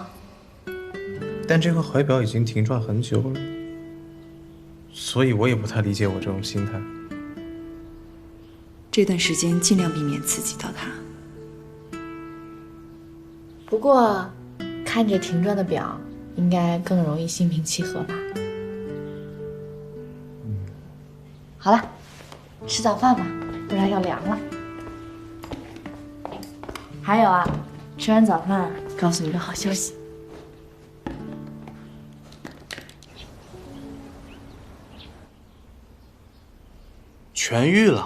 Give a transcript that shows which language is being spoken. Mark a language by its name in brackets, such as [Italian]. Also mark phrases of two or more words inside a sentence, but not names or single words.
[Chinese] 但這塊懷錶已經停轉很久了，所以我也不太理解我這種心態。這段時間盡量避免刺激到他。不過，看着停轉的錶，應該更容易心平氣和吧。好了，吃早飯吧，不然要涼了。還有啊，吃完早飯，告訴你个好消息。痊癒了。